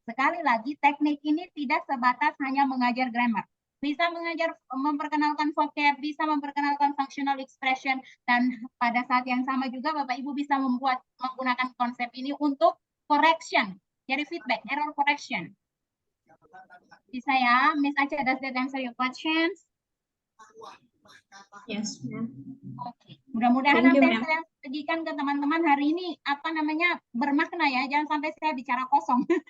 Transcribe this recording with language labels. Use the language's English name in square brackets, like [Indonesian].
[Indonesian] Sekali lagi, teknik ini tidak sebatas hanya mengajar grammar. Bisa memperkenalkan vocab, bisa memperkenalkan functional expression, dan pada saat yang sama juga Bapak Ibu bisa menggunakan konsep ini untuk correction, jadi feedback, error correction. Bisa ya, [English] Miss Aca, does that answer your questions? Yes, Mem. [Indonesian] Oke, mudah-mudahan [English] Thank you, [Indonesian] apa yang [English] Mem. [Indonesian] saya bagikan ke teman-teman hari ini bermakna ya, jangan sampai saya bicara kosong.